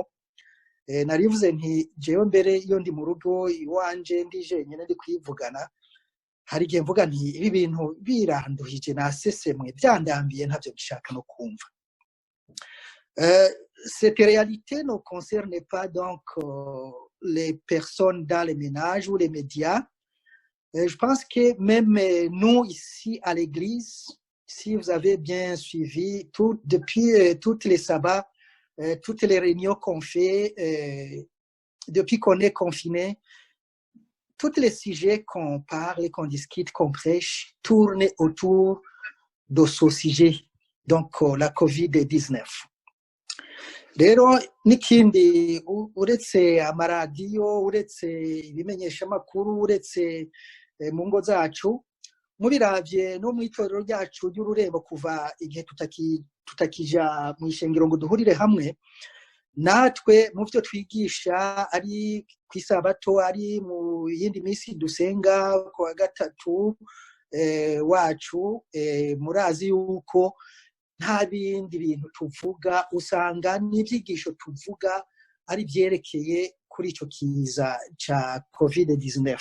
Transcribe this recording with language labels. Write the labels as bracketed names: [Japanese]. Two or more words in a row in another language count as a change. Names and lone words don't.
[Rundi] Narivuze nti jewe mbere iyo ndi mu rugo iwanje ndi jenyine ndi kwivugana, hari igihe mvuga nti ibi bintu biranduhije nasesemwe byandambiye ntavyo bishaka no kumva. [French] Cette réalité ne concerne pas donc les personnes dans les ménages ou les médias. Je pense que même nous ici à l'église, si vous avez bien suivi, depuis toutes les sabbats, toutes les réunions qu'on fait, depuis qu'on est confiné, tous les sujets qu'on parle, qu'on discute, qu'on prêche, tournent autour de ce sujet, donc la COVID-19. [Rundi] rero n'ikindi uretse amaradiyo, uretse ibimenyeshamakuru, uretse mu ngo zacu, mubiravye no mw'itorero ryacu ry'Ururembo kuva igihe tutakija mu ishengero ngo duhurire hamwe, natwe mu byo twigisha ari kw'isabato, ari mu yindi minsi dusenga ku wa gatatu wacu, murazi yuko nta bindi bintu tuvuga, usanga n'ibyigisho tuvuga ari byerekeye kuri icyo kiza ca COVID-19.